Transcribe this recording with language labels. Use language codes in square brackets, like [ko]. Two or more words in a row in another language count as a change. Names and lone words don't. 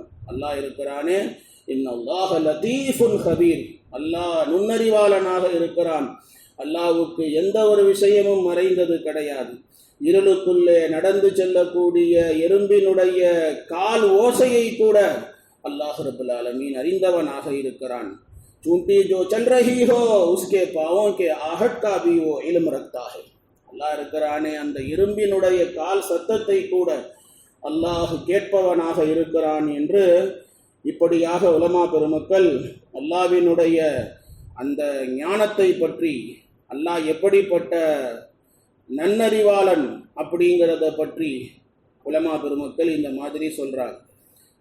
[ta] அல்லாஹ் இருக்கிறானே, [ar] إن الله لطيف خبير, [ta] அல்லாஹ் நுண்ணறிவாளனாக இருக்கிறான். அல்லாஹ்வுக்கு எந்த ஒரு விஷயமும் மறைந்தது கிடையாது. இருளுக்குள்ளே நடந்து செல்லக்கூடிய எறும்பினுடைய கால் ஓசையை கூட அல்லாஹ் [ar] رب العالمين [ta] அறிந்தவனாக இருக்கிறான். [hi] चूंटी जो चल रही हो उसके पावों के आहट का भी वो इल्म रखता है. [ta] அல்லாஹ் இருக்கிறானே, அந்த இரும்பினுடைய கால் சத்தத்தை கூட அல்லாஹ் கேட்பவனாக இருக்கிறான் என்று இப்படியாக உலமா பெருமக்கள் அல்லாஹ்வினுடைய அந்த ஞானத்தை பற்றி, அல்லாஹ் எப்படிப்பட்ட நன்னறிவாளன் அப்படிங்கிறத பற்றி உலமா பெருமக்கள் இந்த மாதிரி சொல்றாங்க.